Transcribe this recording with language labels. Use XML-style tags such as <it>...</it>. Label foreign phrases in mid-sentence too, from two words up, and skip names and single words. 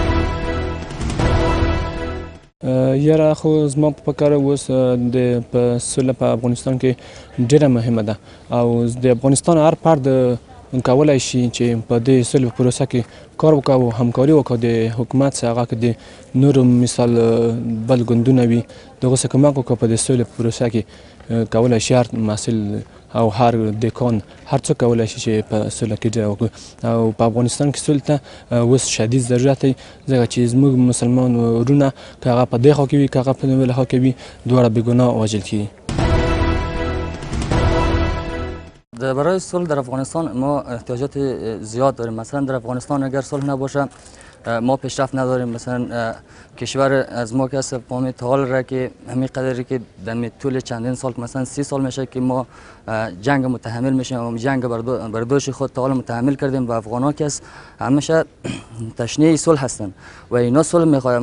<ps>یاره خو زما په فکر اوس د سوله په افغانستان کې ډېره مهمه ده او د افغانستان هر فرد کولی شي چې په دې سولې په پروسه کې کار وکړي او همکاري وکړي د حکومت سره، هغه کې د نورو مثال بل ګوندونه وي د هغو سره کومک وکړي په دې سولې په پروسه کې کولی شي هر محصل او هر دکان هر څوک کولی شي چې په سوله کې ډېره وکړي. او په افغانستان کې سولې ته اوس شدید ضرورت دی، ځکه چې زموږ مسلمان وروڼه که هغه په دې خوا کې وي که هغه په بله خوا کې وي دواړه بېګناه وژل کېږي.</ps> <fa>برای صلح در افغانستان ما احتیاجات زیاد داریم. مثلا در افغانستان اگر صلح نباشه ما پیشرفت نداریم. مثلا کشور از ما که هست فهمید حال را که همین قدری که در طول چندین سال مثلا 30 سال میشه که ما جنگ متحمل میشیم و جنگ برداشت خود تا حال متحمل کردیم و افغان‌ها که همیشه تشنه صلح هستند و اینا صلح میخواد.</fa>